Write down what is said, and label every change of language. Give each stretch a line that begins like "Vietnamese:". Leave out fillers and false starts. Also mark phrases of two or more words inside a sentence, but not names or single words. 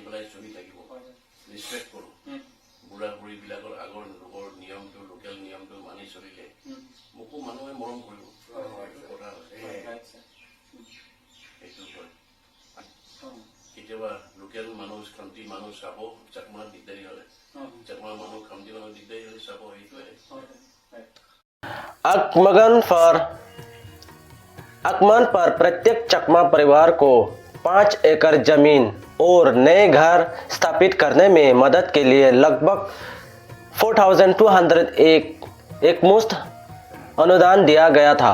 Assamese: পেলাই চলি থাকিব ৰেসপেক্ট কৰোঁ বুঢ়া বুঢ়ীবিলাকৰ আগৰ লোকৰ নিয়মটো লোকেল নিয়মটো মানি চলিলে মোকো মানুহে মৰম কৰিব কথা হৈছে সেইটো হয় কেতিয়াবা লোকেল মানুহ খামটি মানুহ চাব চাকমা দিগদাৰী হ'লে চাকমা মানুহ খামটি মানুহ দিগদাৰী হ'লে চাব সেইটোৱে
Hindi: आगमन पर प्रत्येक चकमा परिवार को 5 एकड़ जमीन और नए घर स्थापित करने में मदद के लिए लगभग 4,200 एक मुश्त अनुदान दिया गया था।